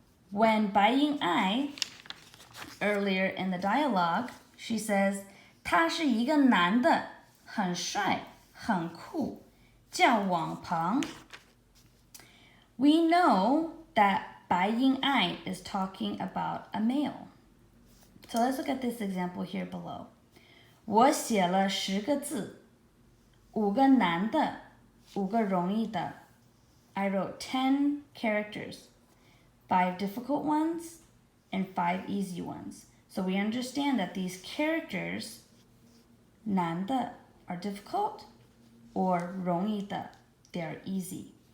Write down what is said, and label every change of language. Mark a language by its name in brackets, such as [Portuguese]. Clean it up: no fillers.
[English] When Bai Ying Ai, earlier in the dialogue, she says, [Chinese] 他是一个男的，很帅，很酷，叫王鹏. [English] We know that Bai Ying Ai is talking about a male. So let's look at this example here below. [Chinese] 我写了10个字，5个难的，5个容易的. [English] I wrote 10 characters, 5 difficult ones and 5 easy ones. So we understand that these characters, 难的 are difficult, or 容易的 they are easy.